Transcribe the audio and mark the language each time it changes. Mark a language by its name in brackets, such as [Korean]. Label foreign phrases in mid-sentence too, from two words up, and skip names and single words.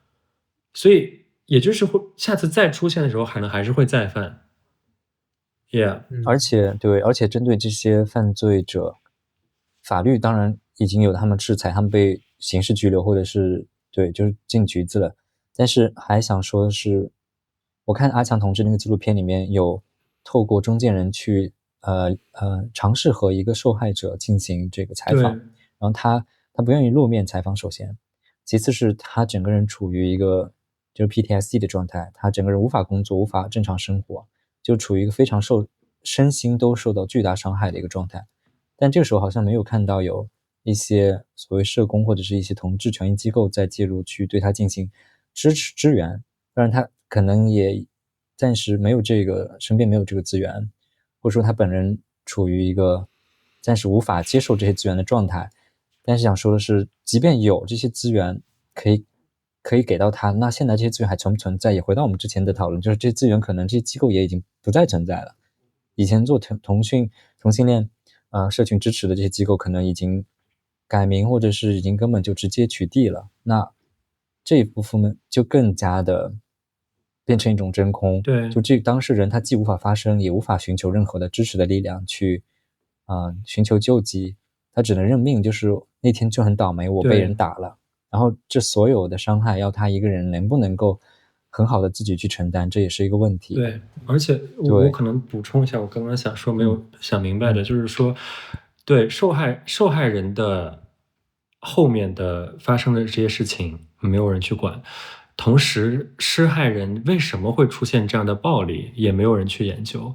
[Chinese] 所以也就是下次再出現的時候，可能還是會再犯。而且針對這些犯罪者，法律當然已經有他們制裁，他們被刑事拘留或者是就是進局子了。但是還想說的是，我看阿強同志那個紀錄片裡面有透過中間人去嘗試和一個受害者進行這個採訪，然後他不願意露面採訪，首先，其次是他整個人處於一個就是 PTSD 的狀態，他整個人無法工作，無法正常生活，就處於一個非常身心都受到巨大傷害的一個狀態。但這個時候好像沒有看到有一些所謂社工或者是一些同志權益機構在介入去對他進行支援，當然他可能也暫時沒有身邊沒有這個資源，或者說他本人處於一個暫時無法接受這些資源的狀態。但是想說的是，即便有這些資源可可以給到他，那現在這些資源還存不存在？也回到我們之前的討論，就是這些資源可能這些機構也已經不再存在了。以前做同性戀社群支持的這些機構可能已經改名，或者是已經根本就直接取缔了。那這一部分呢，就更加的變成一種真空。对，就这当事人他既无法发声，也无法尋求任何的支持的力量去尋求救濟，他只能認命。就是那天就很倒霉，我被人打了，然後這所有的傷害要他一個人能不能夠很好的自己去承擔，這也是一個問題。對，而且我可能補充一下，我剛剛想說沒有想明白的，就是說，對受害人的後面的發生的這些事情沒有人去管，同時施害人為什麼會出現這樣的暴力也沒有人去研究。